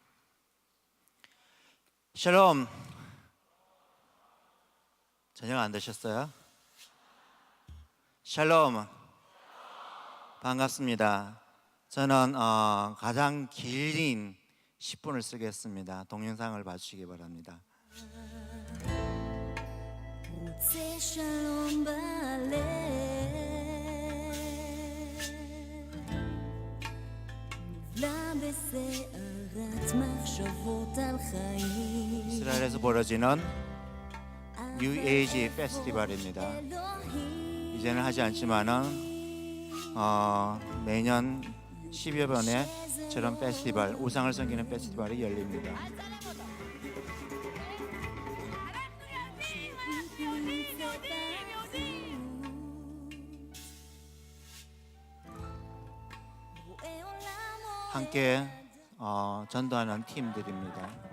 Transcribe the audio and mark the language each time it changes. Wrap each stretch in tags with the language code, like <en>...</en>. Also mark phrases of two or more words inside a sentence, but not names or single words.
<ko>샬롬. 저녁 안 드셨어요? 샬롬. 반갑습니다. 저는 가장 길인 10분을 쓰겠습니다. 동영상을 봐주시기 바랍니다.</ko> <he>רוצה שלום בלב, נבלע בסערת מחשבות על חיים.</he> <ko>이스라엘에서 벌어지는 뉴에이지 페스티벌입니다.</ko> <he>אלוהים,</he> <ko>이제는 하지 않지만은 매년 10여 번의 저런 페스티벌, 우상을 섬기는 페스티벌이 열립니다. 함께 전도하는 팀들입니다.</ko>